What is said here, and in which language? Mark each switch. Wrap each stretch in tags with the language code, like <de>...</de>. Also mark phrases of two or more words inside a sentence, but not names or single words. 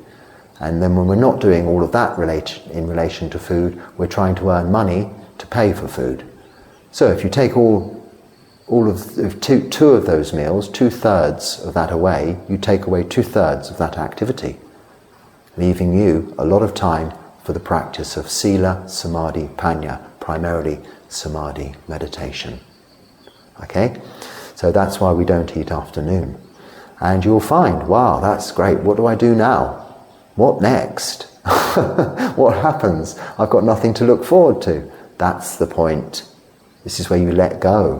<en>And then when we're not doing all of that in relation to food, we're trying to earn money to pay for food. So if you take all of two of those meals, 2/3 of that away, you take away 2/3 of that activity, leaving you a lot of time for the practice of</en> <pi>sila, samadhi, panya,</pi> <en>primarily samadhi meditation. Okay? So that's why we don't eat afternoon. And you'll find, wow, that's great, what do I do now? What next? What happens? I've got nothing to look forward to. That's the point. This is where you let go.</en>